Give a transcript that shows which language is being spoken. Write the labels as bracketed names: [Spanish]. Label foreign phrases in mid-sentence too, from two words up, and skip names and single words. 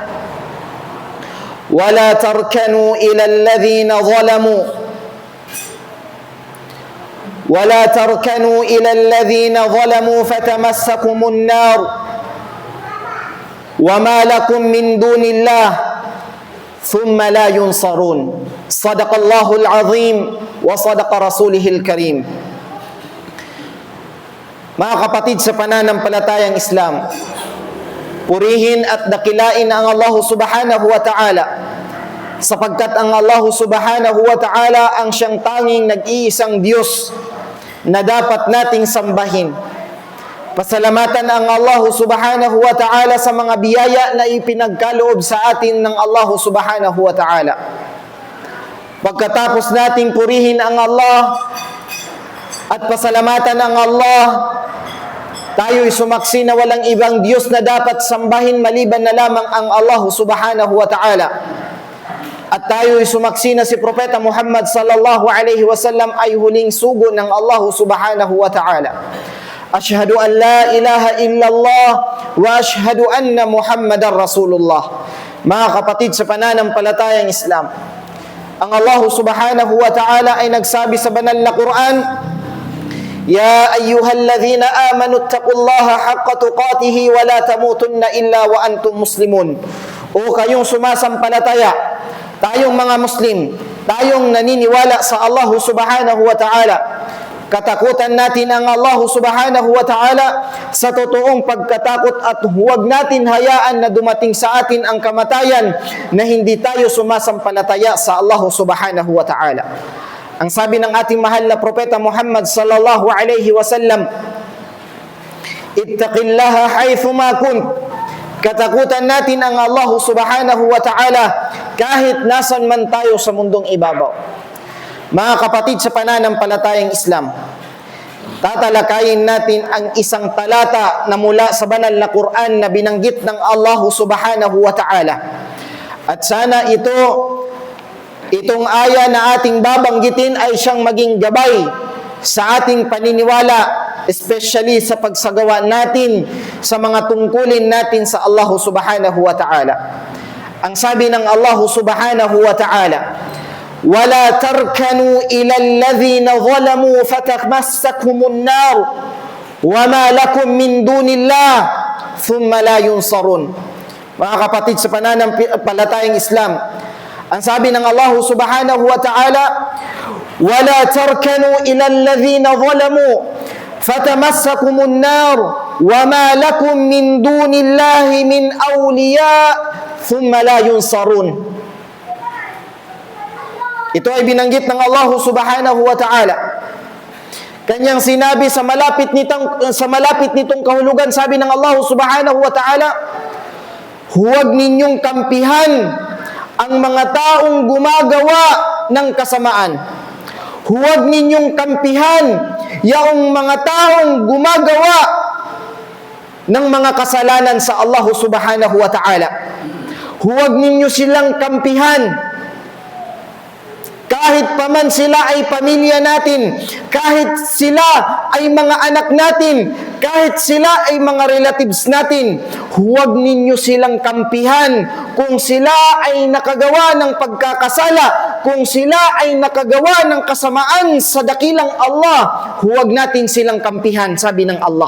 [Arabic] ولا تركنوا إلى الذين ظلموا ولا تركنوا إلى الذين ظلموا فتمسكم النار وما لكم من دون الله ثم لا ينصرون صدق الله العظيم وصدق رسوله الكريم. [Filipino] Mga kapatid sa pananampalatayang Islam, purihin at dakilain ang Allah [Arabic] سبحانه وتعالى [Filipino] sapagkat ang Allah [Arabic] سبحانه وتعالى [Filipino] ang siyang tanging nag-iisang Diyos na dapat nating sambahin. Pasalamatan ang Allah [Arabic] سبحانه وتعالى [Filipino] sa mga biyaya na ipinagkaloob sa atin ng Allah [Arabic] سبحانه وتعالى. [Filipino] Pagkatapos nating purihin ang Allah at pasalamatan ang Allah, tayo'y sumaksi na walang ibang Diyos na dapat sambahin maliban na lamang ang Allah [Arabic] سبحانه وتعالى. [Filipino] At tayo'y sumaksi na si Propeta Muhammad [Arabic] صلى الله عليه وسلم [Filipino] ay huling sugo ng Allah [Arabic] سبحانه وتعالى. أشهد أن لا إله إلا الله وأشهد أن محمدا رسول الله. [Filipino] Mga kapatid sa pananampalatayang Islam, ang Allah [Arabic] سبحانه وتعالى [Filipino] ay nagsabi sa banal na Quran, [Arabic] يا أيها الذين آمنوا اتقوا الله حق تقاته ولا تموتن إلا وأنتم مسلمون. [Filipino] O kayong sumasampalataya, tayong mga Muslim, tayong naniniwala sa Allah [Arabic] سبحانه وتعالى, [Filipino] katakutan natin ang Allah [Arabic] سبحانه وتعالى [Filipino] sa totoong pagkatakot at huwag natin hayaan na dumating sa atin ang kamatayan na hindi tayo sumasampalataya sa Allah [Arabic] سبحانه وتعالى. [Filipino] Ang sabi ng ating mahal na Propeta Muhammad [Arabic] صلى الله عليه وسلم, اتق الله حيثما كنت. [Filipino] Katakutan natin ang Allah [Arabic] سبحانه وتعالى [Filipino] kahit nasan man tayo sa mundong ibabaw. Mga kapatid sa pananampalatayang Islam, tatalakayin natin ang isang talata na mula sa banal na Quran na binanggit ng Allah [Arabic] سبحانه وتعالى. [Filipino] At sana itong aya na ating babanggitin ay siyang maging gabay sa ating paniniwala, especially sa pagsagawa natin sa mga tungkulin natin sa Allah [Arabic] سبحانه وتعالى. [Filipino] Ang sabi ng Allah [Arabic] سبحانه وتعالى, وَلَا تَرْكَنُوا إِلَى الَّذِينَ ظَلَمُوا فَتَمَسَّكْهُمُ النَّارُ وَمَا لَكُمْ مِنْ دُونِ اللَّهِ ثُمَّ لَا يُنْصَرُونَ. [Filipino] Mga kapatid sa pananampalatayang Islam, ang sabi ng Allah [Arabic] سبحانه وتعالى, وَلَا تَرْكَنُوا إِلَى الَّذِينَ ظَلَمُوا فَتَمَسَّكُمُ النَّارُ وَمَا لَكُمْ مِنْ دُونِ اللَّهِ مِنْ أَوْلِيَاءَ ثُمَّ لَا يُنْصَرُونَ. [Filipino] Ito ay binanggit ng Allah [Arabic] سبحانه وتعالى. [Filipino] Kanyang sinabi sa malapit nitong kahulugan, sabi ng Allah [Arabic] سبحانه وتعالى, [Filipino] huwag ninyong kampihan ang mga taong gumagawa ng kasamaan. Huwag ninyong kampihan yaong mga taong gumagawa ng mga kasalanan sa Allah [Arabic] سبحانه وتعالى. [Filipino] Huwag ninyo silang kampihan kahit paman sila ay pamilya natin, kahit sila ay mga anak natin, kahit sila ay mga relatives natin, huwag ninyo silang kampihan kung sila ay nakagawa ng pagkakasala, kung sila ay nakagawa ng kasamaan sa dakilang Allah, huwag natin silang kampihan, sabi ng Allah.